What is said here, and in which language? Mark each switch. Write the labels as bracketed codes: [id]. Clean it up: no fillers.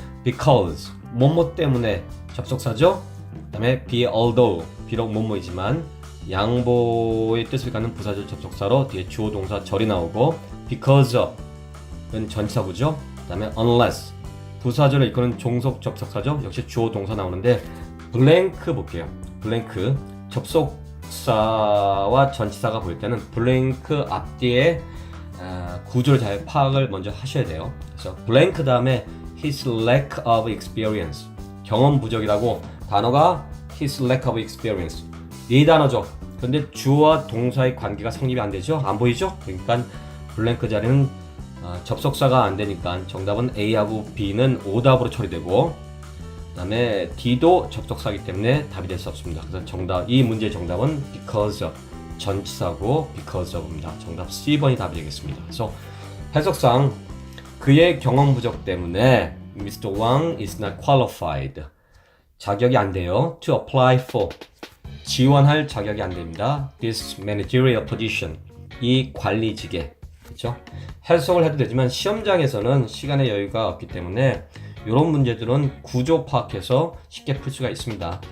[ko] because, 뭐뭐 때문에 접속사죠? 그 다음에 be although, 비록 뭐뭐이지만 양보의 뜻을 갖는 부사절 접속사로 뒤에 주어 동사 절이 나오고 because of은 전치사구죠. 그 다음에 unless, 부사절을 이끄는 종속 접속사죠. 역시 주어 동사 나오는데 blank 볼게요. blank, 접속사와 전치사가 보일 때는 blank 앞뒤에 구조를 잘 파악을 먼저 하셔야 돼요. 그래서 blank 다음에 [en] his lack of experience, [ko] 경험 부족이라고 단어가 his lack of experience 이 단어죠. 근데 주어와 동사의 관계가 성립이 안 되죠. 안 보이죠? 그러니까 blank 자리는 접속사가 안 되니까 정답은 A하고 B는 오답으로 처리되고, 그 다음에 D도 접속사이기 때문에 답이 될 수 없습니다. 그래서 정답, 이 문제의 정답은 because of, 전치사고 because of입니다. 정답 C번이 답이 되겠습니다. 그래서 해석상 그의 경험 부족 때문에 Mr. [en] Wang is not qualified, [ko] 자격이 안 돼요. [en] To apply for, [ko] 지원할 자격이 안 됩니다. [en] This managerial position, [ko] 이 관리직에. 그렇죠? 해석을 해도 되지만 시험장에서는 시간의 여유가 없기 때문에 이런 문제들은 구조 파악해서 쉽게 풀 수가 있습니다.